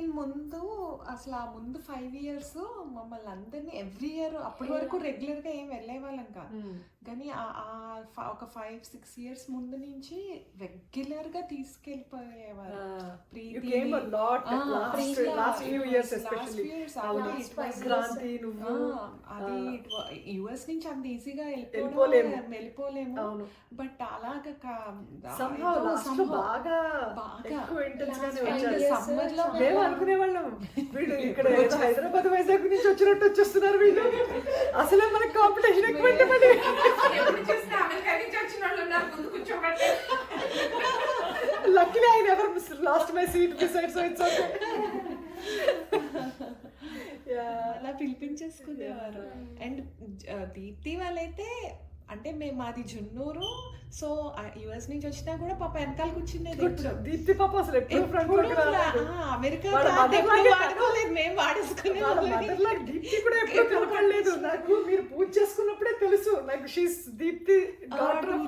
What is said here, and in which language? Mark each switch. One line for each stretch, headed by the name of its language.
Telugu: దీని ముందు అసలు ఆ ముందు 5 years మమ్మల్ని అందరినీ ఎవ్రీ ఇయర్ అప్పటి వరకు రెగ్యులర్ గా ఏం వెళ్ళే వాళ్ళం కాదు, కానీ ఒక 5-6 years ముందు నుంచి రెగ్యులర్ గా తీసుకెళ్ళిపోయేవారు.
English: You came a lot last few years especially.
Telugu: Kranti నువ్వు అది యుఎస్ నుంచి అంత ఈజీగా వెళ్ళిపోలేము, బట్ అలాగా
English: somehow last
Telugu: లో బాగా ఎక్కువ intense గానే వచ్చారు. సమ్మర్ లో మేము అనుకునేవాళ్ళం వీళ్ళు ఇక్కడ ఏదో హైదరాబాద్ వైజాగ్ నుంచి వచ్చినట్టు వచ్చేస్తున్నారు వీళ్ళు, అసలే మనకి కాంపిటీషన్ ఎక్కువ మరి. ఎప్పుడు చూసినా అమెరికా నుంచి వచ్చిన వాళ్ళు ఉన్నారు ముందు కూర్చోబెట్టే.
English: Luckily I never lost my seat beside, so it's okay.
Telugu: అలా పిలిపించేసుకునేవారు. అండ్ దీప్తి వాళ్ళైతే అంటే మేము మాది జున్నూరు, సో యుఎస్ నుంచి వచ్చినా కూడా పాప వెనకాల కూర్చునేది. దీప్తి పాప అసలు ఎప్పుడు ఫ్రంట్ లోకి రాలేదు. అమెరికా వాళ్ళ mother లాగే వాడుకోలేదు, మేము వాడేసుకునే వాళ్ళ మదర్ లాగా దీప్తి కూడా ఎప్పుడు కనపడలేదు నాకు. మీరు పూజ చేసుకున్నప్పుడే తెలుసు నాకు
English: she's Deepti daughter of